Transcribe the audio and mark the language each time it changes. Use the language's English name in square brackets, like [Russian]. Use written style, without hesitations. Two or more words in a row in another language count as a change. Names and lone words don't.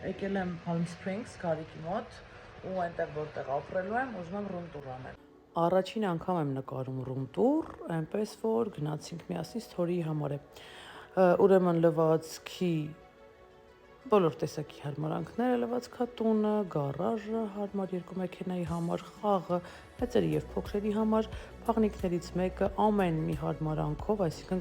[Armenian] եկել եմ Palm Springs Գարիկի մոտ ու այնտեղ որտեղ ապրելու եմ, ուզում եմ [English] room tour [Armenian] անել։ Առաջին անգամ եմ նկարում [English] room tour, [Armenian] այնպես որ գնացինք միասին story-ի համար է։ Ուրեմն լվացքի բոլոր տեսակի հարմարանքները, լվացքատունը, գարաժը, հարմար երկու մեքենայի համար, խաղը, մեծերի եւ փոքրերի համար, փաղնիկներից մեկը ամեն մի հարմարանքով, այսինքն